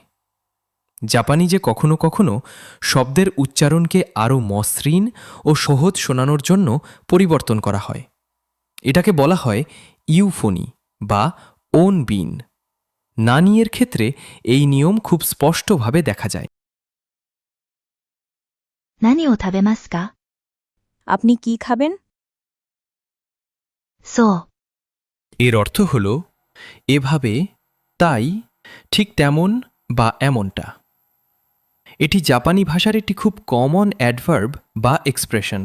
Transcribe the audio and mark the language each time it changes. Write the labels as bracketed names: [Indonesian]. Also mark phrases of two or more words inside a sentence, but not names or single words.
[Bangla] জাপানি যে কখনো কখনো শব্দের উচ্চারণকে আরও মসৃণ ও সহজ শোনানোর জন্য পরিবর্তন করা হয়। এটাকে বলা হয় ইউফোনি বা [Japanese] 音便. [Bangla] নানিয়ের ক্ষেত্রে এই নিয়ম খুব স্পষ্টভাবে দেখা যায়। [Japanese] 何を食べますか？ [Bangla] আপনি কি খাবেন? [Japanese] そう、 [Bangla] এর অর্থ হল এভাবে, তাই, ঠিক তেমন বা এমনটা। এটি জাপানি ভাষার একটি খুব [English] common adverb [Bangla] বা এক্সপ্রেশন।